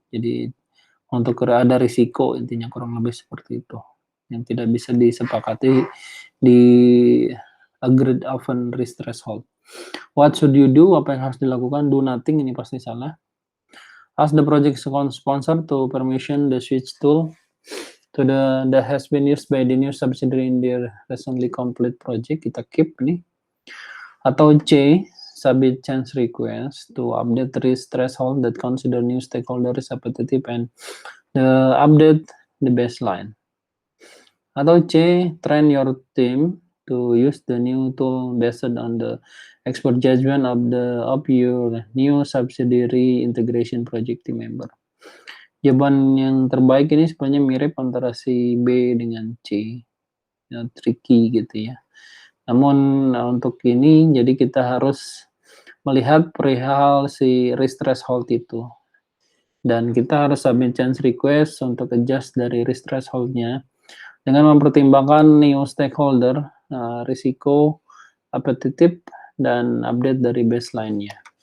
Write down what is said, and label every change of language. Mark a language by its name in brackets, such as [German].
[Indonesian] Jadi untuk ada risiko, intinya kurang lebih seperti itu, yang tidak bisa disepakati di [English] agreed upon risk threshold. What should you do? [Indonesian] Apa yang harus dilakukan? [English] Do nothing, [Indonesian] ini pasti salah. [English] Ask the project sponsor to permission the switch tool to that has been used by the new subsidiary in their recently complete project. [Indonesian] Kita keep nih. Atau C, [English] submit change request to update risk threshold that consider new stakeholder repetitive and update the baseline. [Indonesian] Atau C, [English] train your team to use the new tool based on the expert judgment of your new subsidiary integration project team member. [Indonesian] Jawaban yang terbaik ini sebenarnya mirip antara si B dengan C, ya, tricky gitu ya. Namun untuk ini jadi kita harus melihat perihal si risk threshold itu, dan kita harus submit change request untuk adjust dari risk threshold-nya dengan mempertimbangkan new stakeholder, risiko, appetitive, dan update dari baseline-nya.